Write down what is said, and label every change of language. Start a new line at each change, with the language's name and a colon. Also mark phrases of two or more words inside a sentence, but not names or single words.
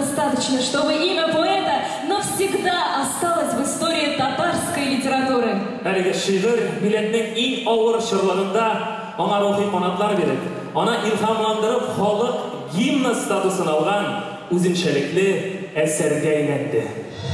Russian: достаточно, чтобы имя поэта навсегда осталось в истории татарской литературы.
Tatar: Әлеге шигырь милләтнең иң авыр чорларында аңа рухи канатлар биреп, аны илһамландырып, халык гимны статусын алган үзенчәлекле әсәргә әйләнде.